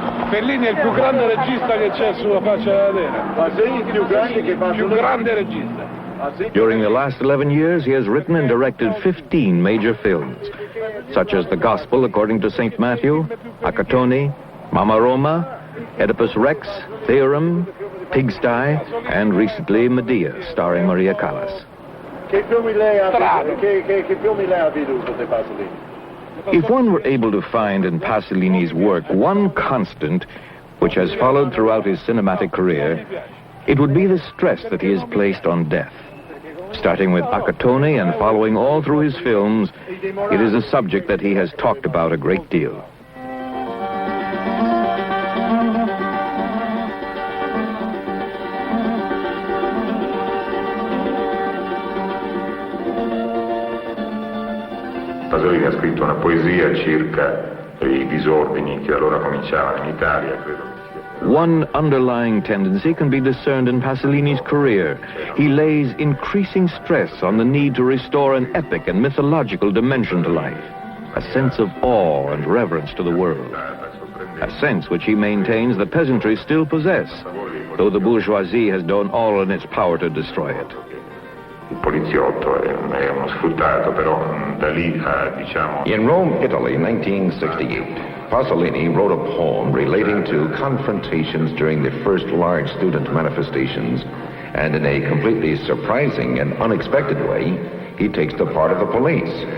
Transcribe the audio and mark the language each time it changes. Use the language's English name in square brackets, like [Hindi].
[Italian] Fellini è il più grande regista che c'è sulla faccia della terra. Ah sì? Più grande che Pasolini? Più grande regista. [English] During the last 11 years, he has written and directed 15 major films, such as The Gospel According to St. Matthew, Accattone, Mamma Roma, Oedipus Rex, Theorem, Pigsty, and recently Medea, starring Maria Callas. [Italian] Che filmi lei ha veduto di Pasolini? [English] If one were able to find in Pasolini's work one constant which has followed throughout his cinematic career, it would be the stress that he has placed on death. Starting with Accattone and following all through his films, it is a subject that he has talked about a great deal. [Italian] Pasolini ha scritto una poesia circa i disordini che allora cominciavano in Italia, credo. [English] One underlying tendency can be discerned in Pasolini's career. He lays increasing stress on the need to restore an epic and mythological dimension to life, a sense of awe and reverence to the world, a sense which he maintains the peasantry still possess, though the bourgeoisie has done all in its power to destroy it. [Italian] Il poliziotto è uno sfruttato, però da lì diciamo... [English] In Rome, Italy, 1968. Pasolini wrote a poem relating to confrontations during the first large student manifestations, and in a completely surprising and unexpected way, he takes the part of the police.